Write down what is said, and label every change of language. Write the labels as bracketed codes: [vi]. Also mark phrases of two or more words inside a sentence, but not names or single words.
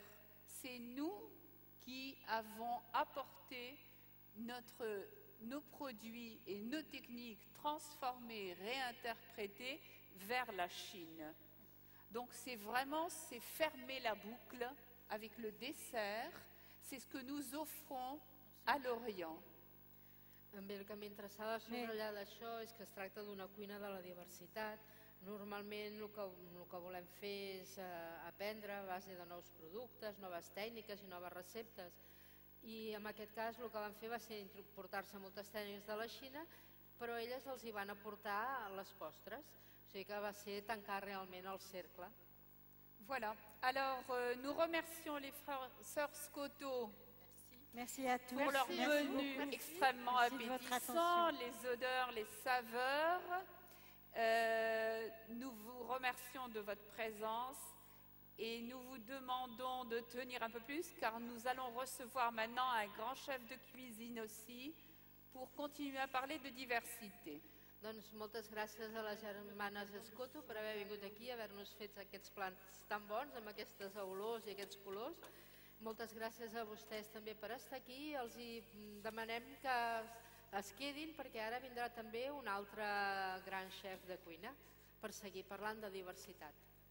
[fr] C'est nous qui avons apporté nos produits et nos techniques transformées, réinterprétées vers la Chine. Donc c'est fermer la boucle avec le dessert, c'est ce que nous offrons à l'Orient. [ca] El que m'interessava subratllar d'això és que es tracta d'una cuina de la diversitat. Normalment el que volem fer és aprendre a base de nous productes, noves tècniques i noves receptes. I en aquest cas el que van fer va ser portar-se moltes tècniques de la Xina, però elles els hi van aportar les postres, o sigui que va ser tancar realment el cercle. [fr] Voilà, alors nous remercions les sœurs Scotto pour leur menu extrêmement appétissant, les odeurs, les saveurs. Nous vous remercions de votre présence et nous vous demandons de tenir un peu plus car nous allons recevoir maintenant un grand chef de cuisine aussi pour continuer à parler de diversité. [ca] Doncs moltes gràcies a les germanes Scotto per haver vingut aquí, haver-nos fet aquests plats tan bons amb aquestes olors i aquests colors. Moltes gràcies a vostès també per estar aquí. Els demanem que es quedin perquè ara vindrà també un altre gran xef de cuina per seguir parlant de diversitat.